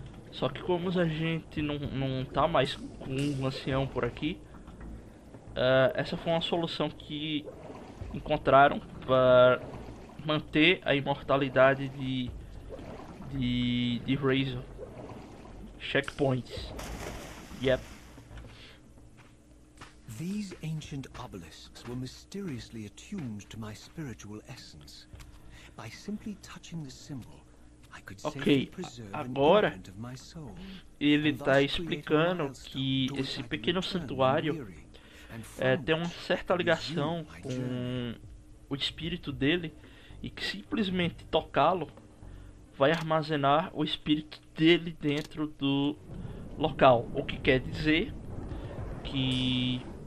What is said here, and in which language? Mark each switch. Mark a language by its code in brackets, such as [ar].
[pt] Só que como a gente não tá mais com um ancião por aqui, essa foi uma solução que encontraram para manter a imortalidade de Reaver. [en] Checkpoints. Yep. These ancient obelisks were mysteriously attuned to my spiritual essence. By simply touching the symbol, I could safely preserve an element of my soul. [pt] Ele está explicando que esse pequeno santuário tem uma certa ligação com o espírito dele e que simplesmente tocá-lo vai armazenar o espírito dele dentro do local, o que quer dizer que